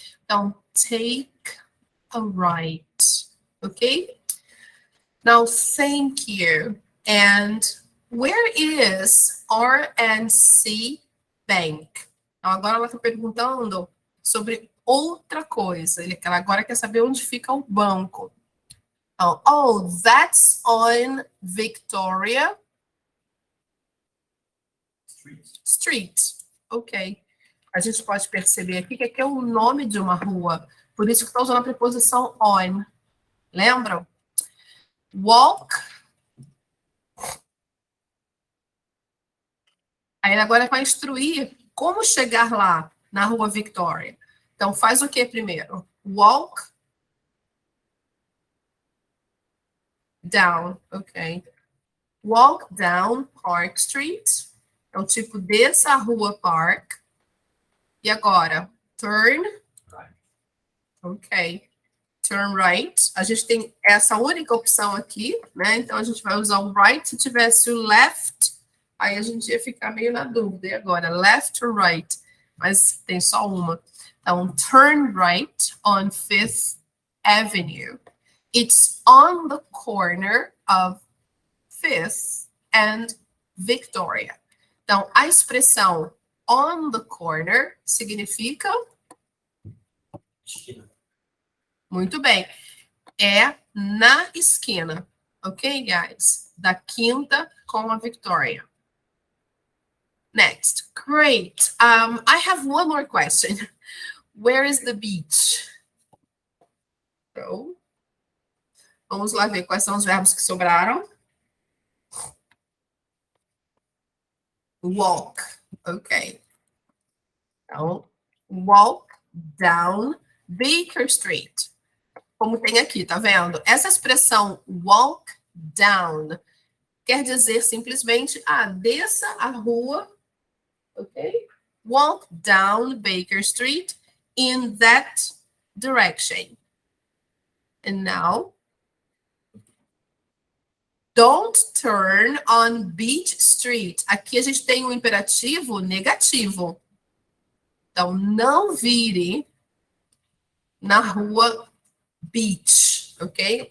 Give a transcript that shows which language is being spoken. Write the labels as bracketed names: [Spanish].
[English] Então, take a right, ok? Now, thank you. And where is R&C Bank? [Portuguese] Então, agora ela está perguntando sobre outra coisa. Ela agora quer saber onde fica o banco. [English] Oh, that's on Victoria Street. Ok. [Portuguese] A gente pode perceber aqui que aqui é o nome de uma rua. Por isso que está usando a preposição on. Lembram? Walk. Aí agora vai instruir como chegar lá, na rua Victoria. Então, faz o que primeiro? [English] Walk down, [Portuguese] ok. [English] Walk down Park Street. [Portuguese] Então, tipo, desça a rua Park. E agora, [English] turn. Ok. Turn right. [Portuguese] A gente tem essa única opção aqui, né? Então, a gente vai usar o right. Se tivesse o left, aí a gente ia ficar meio na dúvida. E agora, [English] left or right? [Portuguese] Mas tem só uma. [English] Então, turn right on 5th Avenue. It's on the corner of 5th and Victoria. [Portuguese] Então, a expressão [English] on the corner [Portuguese] significa... Muito bem. É na esquina. [English] Ok, guys? [Portuguese] Da 5ª com a Victoria. [English] Next. Great. I have one more question. Where is the beach? [Portuguese] So, vamos lá ver quais são os verbos que sobraram. [English] Walk. Ok. Então, walk down Baker Street. [Portuguese] Como tem aqui, tá vendo? Essa expressão [English] walk down [Portuguese] quer dizer simplesmente, desça a rua, ok? [English] Walk down Baker Street in that direction. And now, don't turn on Beach Street. [Portuguese] Aqui a gente tem um imperativo negativo. Então, não vire na rua Beach, ok?